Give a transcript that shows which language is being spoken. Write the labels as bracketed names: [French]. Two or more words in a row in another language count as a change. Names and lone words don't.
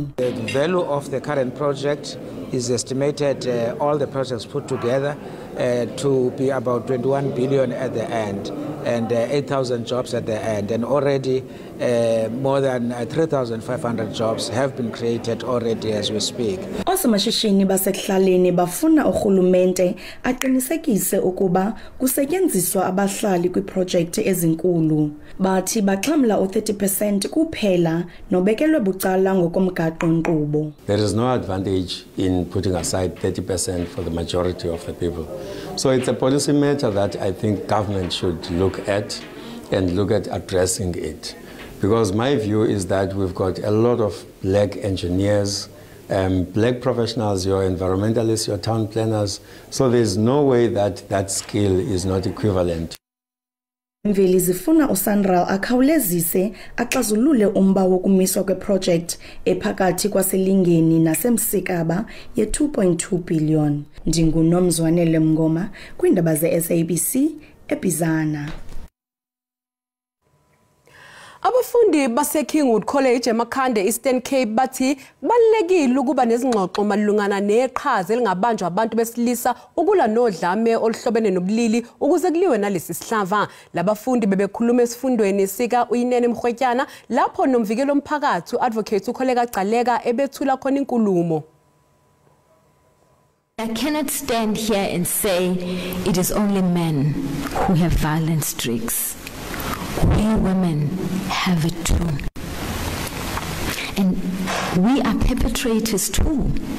[English] The value of the current project is estimated, all the projects put together, to be about 21 billion at the end and 8,000 jobs at the end, and already more than 3,500 jobs have been created already as we speak. [Xhosa] Osomashishini basekuhlaleni bafuna urhulumente aqinisekise ukuba kusetyenziswa abahlali kwiprojekti ezinkulu. Bathi baxhamla u30% kuphela nobekelwe bucala ngokomgaqo-nkqubo. [English] There is no advantage in putting aside 30% for the majority of the people. So it's a policy matter that I think government should look at and look at addressing it. Because my view is that we've got a lot of black engineers, black professionals, your environmentalists, your town planners. So there's no way that that skill is not equivalent. [Xhosa] Mveli zifuna uSanral akhawulezise axazulule umba wokumiswa kweproject ephakathi kwaselingeni nasemsikaba ye2.2 billion. NdinguNomzwanele Mngoma kwindaba zeSABC eBizana. [Zulu] Abafundi base Kingwood College eMakhande Eastern Cape bathi balekile ukuba nezingxoxo malungana neqhaza elingabanjwa abantu besilisa ukula nodlame oluhlobene nobulili ukuze kuliwe nalesi sihlava. Labafundi bebekhuluma esifundweni sika Uyinene Mkhwetyana lapho nomvikelo omphakathi uadvocate uKholeka Gcaleka ebethula khona inkulumo. [English] I cannot stand here and say it is only men who have violent streaks. We women have it too. And we are perpetrators too.